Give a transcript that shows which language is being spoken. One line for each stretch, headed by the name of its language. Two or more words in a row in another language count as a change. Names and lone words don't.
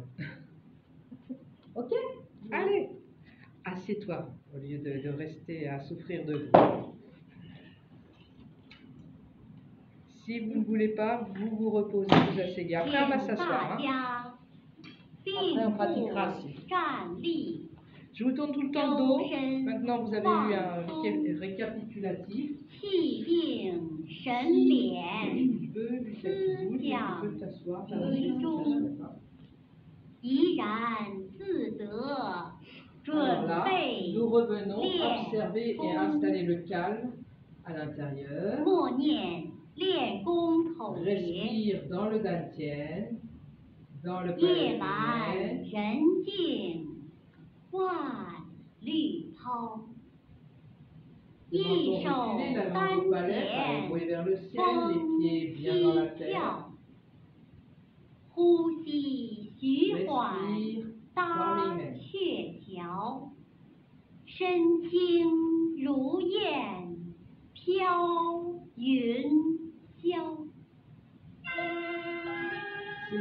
French: Ok? Allez! Assieds-toi au lieu de rester à souffrir debout. Si vous ne voulez pas, vous vous reposez, vous asseyez. Après, on va
Chinese: 请
French: s'asseoir.
Chinese: 大
French: Hein?
Chinese: 家
French: Après, on
Chinese: 并
French: pratiquera
Chinese: 步
French: assis.
Chinese: 站立，
French: Je vous tourne tout le temps le dos. Maintenant, vous avez eu un récapitulatif.
Chinese: 气定神
French: Si
Chinese: 敛，
French: tu veux, Lucas, tu bouges, mais tu peux t'asseoir. Faire le geste, ça se fait.
Chinese: 怡然自得，
French: Alors
Chinese: 准
French: là,
Chinese: 备
French: nous revenons,
Chinese: 练
French: observer et
Chinese: 功，
French: installer le calme à l'intérieur.
Chinese: 默念练功口诀，
French: Respire dans le dantian, dans le
Chinese: 夜
French: palais
Chinese: 阑
French: lunaire.
Chinese: 人静，万绿涛。
French: Le
Chinese: 一
French: menton
Chinese: 手
French: reculé, la
Chinese: 丹
French: langue au palais,
Chinese: 田，
French: envoyé vers le ciel,
Chinese: 风
French: les pieds bien dans la
Chinese: 息
French: terre.
Chinese: 跳，呼吸徐缓，
French: Respire
Chinese: 搭
French: calmement.
Chinese: 鹊桥，身轻如燕，飘云霄。
French: Saisis